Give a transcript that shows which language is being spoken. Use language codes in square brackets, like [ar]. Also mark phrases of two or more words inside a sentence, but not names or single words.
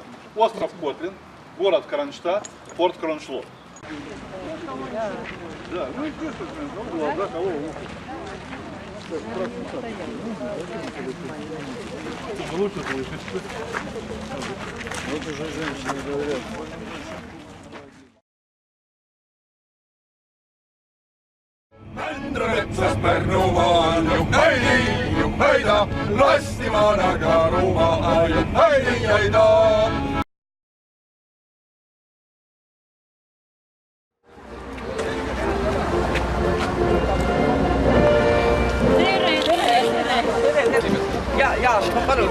[ru] Остров Котлин, город Кронштадт, порт Кроншлот. Да, ну и здесь, да, кого? Лучше слышишь. Вот уже женщины говорят. [et] Mändrametsas Pärnumaal juhhaida, lasti vanaga rumaa juhhaida. Ja, palun.